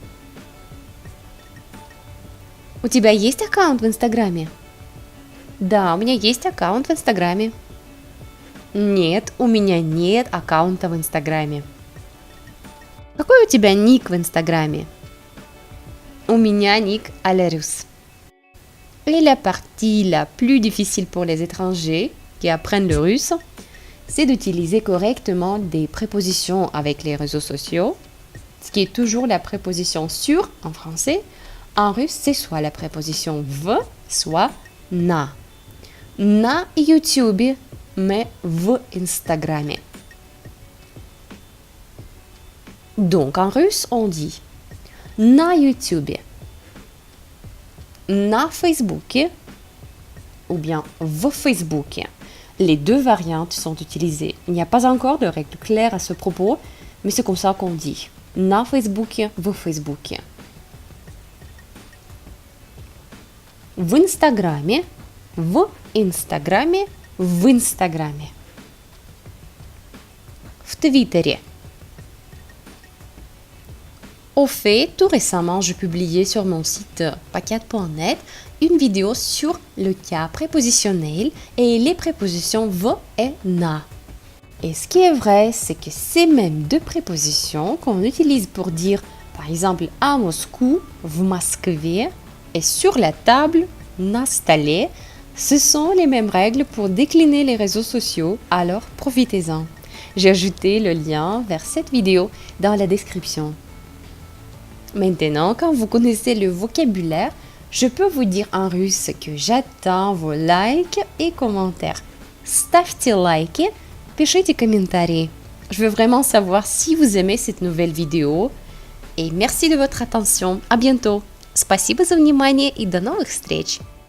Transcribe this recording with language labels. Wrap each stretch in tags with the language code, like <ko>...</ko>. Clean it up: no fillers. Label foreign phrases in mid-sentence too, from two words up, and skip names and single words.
<ru>У тебя есть аккаунт в Инстаграме? Да, у меня есть аккаунт в Инстаграме. Нет, у меня нет аккаунта в Инстаграме. Какой у тебя ник в Инстаграме? У меня ник</ru> <fr>à la russe. Et la partie la plus difficile pour les étrangers qui apprennent le russe, c'est d'utiliser correctement des prépositions avec les réseaux sociaux, ce qui est toujours la préposition sur en français. En russe, c'est soit la préposition v, soit na.</fr> <ru>На YouTube, mais в Инстаграме.</ru> <fr>Donc en russe, on dit</fr> <ru>на YouTube, на Фейсбуке</ru> <fr>ou bien</fr> <ru>в Фейсбуке.</ru> <fr>Les deux variantes sont utilisées. Il n'y a pas encore de règle claire à ce propos, mais c'est comme ça qu'on dit.</fr> <ru>На Фейсбуке, в Фейсбуке. В Инстаграме, в Инстаграме, в Инстаграме. В Твиттере.</ru> <fr>Au fait, tout récemment, j'ai publié sur mon site pacat.net une vidéo sur le cas prépositionnel et les prépositions v et na. Et ce qui est vrai, c'est que ces mêmes deux prépositions qu'on utilise pour dire, par exemple, à Moscou,</fr> <ru>в Москве,</ru> <fr>et sur la table,</fr> <ru>на столе,</ru> <fr>ce sont les mêmes règles pour décliner les réseaux sociaux, alors profitez-en. J'ai ajouté le lien vers cette vidéo dans la description. Maintenant, quand vous connaissez le vocabulaire, je peux vous dire en russe que j'attends vos likes et commentaires.</fr> <ru>Ставьте лайки, пишите комментарии.</ru> <fr>Je veux vraiment savoir si vous aimez cette nouvelle vidéo. Et merci de votre attention. À bientôt.</fr> <ru>Спасибо за внимание и до новых встреч.</ru>